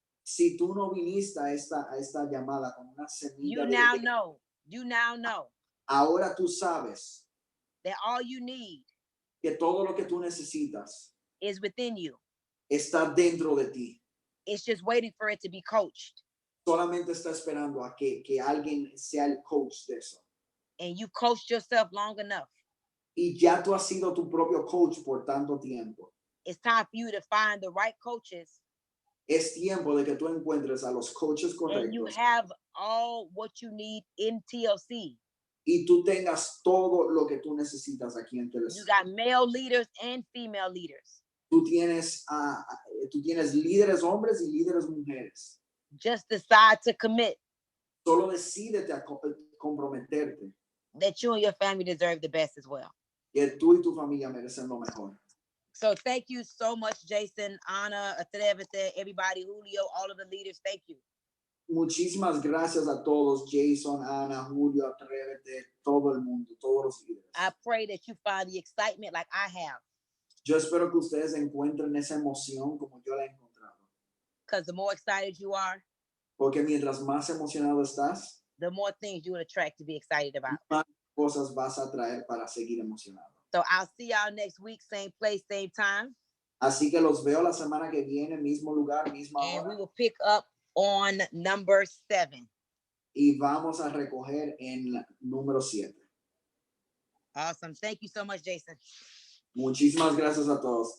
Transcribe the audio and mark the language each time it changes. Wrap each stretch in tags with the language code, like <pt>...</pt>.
<es>Si tú no viniste a esta llamada con una semilla</es> <en>you</en> <es>de</es> <en>now know</en> <es>ahora tú sabes</es> <en>that all you need</en> <es>que todo lo que tú necesitas</es> <en>is within you.</en> <es>está dentro de ti.</es> <en>It's just waiting for it to be coached.</en> <es>Solamente está esperando a que alguien sea el coach de eso.</es> <en>And you coached yourself long enough.</en> <es>Y ya tú has sido tu propio coach por tanto tiempo.</es> <en>It's time for you to find the right coaches.</en> <es>Es tiempo de que tú encuentres a los coaches</es> <en>And you</en> <es>correctos</es> <en>have all what you need in TLC.</en> <es>y tú tengas todo lo que tú necesitas aquí en</es> <en>You</en> <es>TLC.</es> <en>got male leaders and female leaders.</en> <es>Tú tienes líderes hombres y líderes mujeres.</es> <en>Just decide to commit</en> <es>Solo decídete a comprometerte.</es> <en>that you and your family deserve the best as well.</en> <es>Que tú y tu familia merecen lo mejor.</es> <en>So thank you so much, Jason, Anna, Atrevete, everybody, Julio, all of the leaders. Thank you.</en> <es>Muchísimas gracias a todos, Jason, Ana, Julio, Atrévete, todo el mundo, todos los líderes.</es> <en>I pray that you find the excitement like I have,</en> <es>Yo espero que ustedes encuentren esa emoción como yo la he encontrado.</es> <en>because the more excited you are,</en> <es>Porque mientras más emocionado estás,</es> <en>the more things you would attract to be excited about.</en> <es>más cosas vas a traer para seguir emocionado.</es> <en>So I'll see y'all next week, same place, same time.</en> <es>Así que los veo la semana que viene, mismo lugar, misma</es> <en>And we</en> <es>hora.</es> <en>will pick up on number 7.</en> <es>Y vamos a recoger en número 7.</es> <en>Awesome. Thank you so much, Jason.</en> <es>Muchísimas gracias a todos.</es>